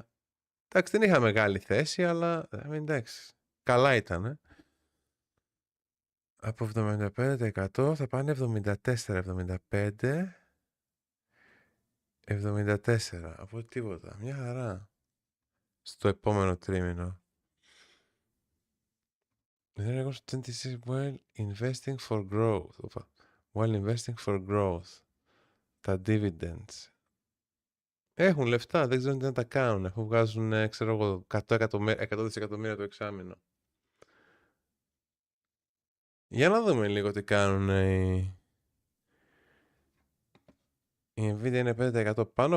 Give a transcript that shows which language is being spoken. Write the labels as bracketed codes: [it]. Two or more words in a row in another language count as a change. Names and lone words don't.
[el] Εντάξει, δεν είχα μεγάλη θέση, αλλά εντάξει, καλά ήταν. Από 75% θα πάνε 74, 74. Από τίποτα. Μια χαρά. Στο επόμενο τρίμηνο. [en] While investing for growth. While investing for growth. [el] Τα dividends. Έχουν λεφτά, δεν ξέρω τι να τα κάνουν. Βγάζουν, ξέρω εγώ, 100 δισεκατομμύρια το εξάμηνο. Για να δούμε λίγο τι κάνουν η Nvidia είναι 5% πάνω.